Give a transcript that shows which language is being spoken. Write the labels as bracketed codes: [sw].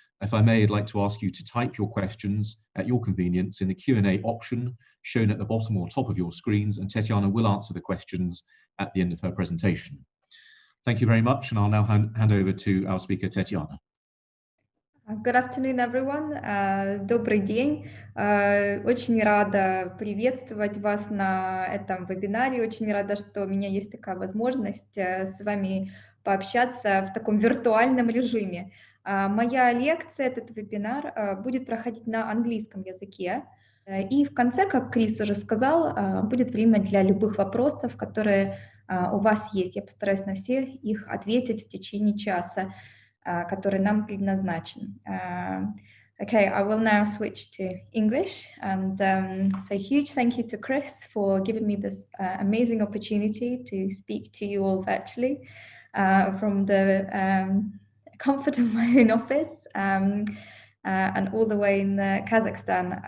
[en] If I may, I'd like to ask you to type your questions at your convenience in the Q&A option shown at the bottom or top of your screens, and Tetyana will answer the questions at the end of her presentation. Thank you very much, and I'll now hand over to our speaker, Tetyana. Good afternoon, everyone. [ru] Добрый день. Очень рада приветствовать вас на этом вебинаре. Очень рада, что у меня есть такая возможность с вами пообщаться в таком виртуальном режиме. Моя лекция, этот вебинар, будет проходить на английском языке. И в конце, как Крис уже сказал, будет время для любых вопросов, которые у вас есть. Я постараюсь на все их ответить в течение часа, который нам предназначен. [en] Okay, I will now switch to English and say huge thank you to Chris for giving me this amazing opportunity to speak to you all virtually from the comfort of my own office and all the way in Kazakhstan.